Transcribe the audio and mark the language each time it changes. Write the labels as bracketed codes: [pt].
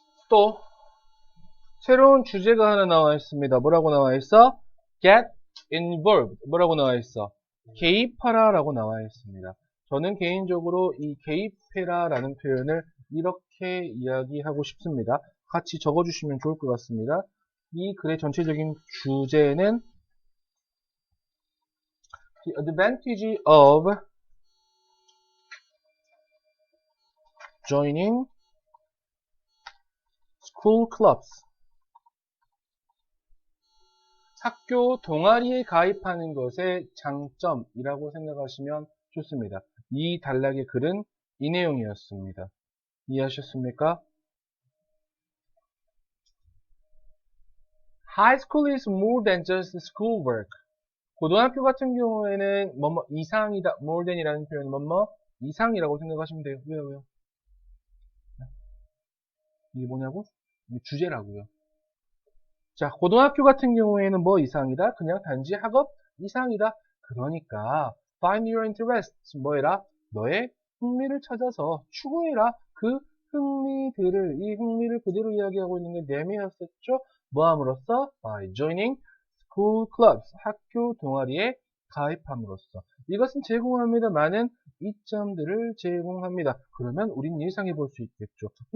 [ko] 또 새로운 주제가 하나 나와 있습니다. 뭐라고 나와 있어? [en] Get involved. [ko] 뭐라고 나와 있어? 개입하라 라고 나와 있습니다. 저는 개인적으로 이 개입해라 라는 표현을 이렇게 이렇게 이야기하고 싶습니다. 같이 적어주시면 좋을 것 같습니다. 이 글의 전체적인 주제는 [en] The advantage of joining school clubs. [ko] 학교 동아리에 가입하는 것의 장점이라고 생각하시면 좋습니다. 이 단락의 글은 이 내용이었습니다. 이해하셨습니까? [en] High school is more than just schoolwork. [ko] 고등학교 같은 경우에는 뭐뭐 이상이다, more than이라는 표현은 뭐뭐 이상이라고 생각하시면 돼요. 왜요? 이게 뭐냐고? 이게 주제라고요. 자, 고등학교 같은 경우에는 뭐 이상이다? 그냥 단지 학업 이상이다. 그러니까 [en] find your interests 뭐해라? [ko] 너의 흥미를 찾아서 추구해라. 그 흥미들을 이 흥미를 그대로 이야기하고 있는 게 내면이었었죠. 뭐함으로써? [en] by joining school clubs [ko] 학교 동아리에 가입함으로써 이것은 제공합니다. 많은 이점들을 제공합니다. 그러면 우린 예상해 볼 수 있겠죠.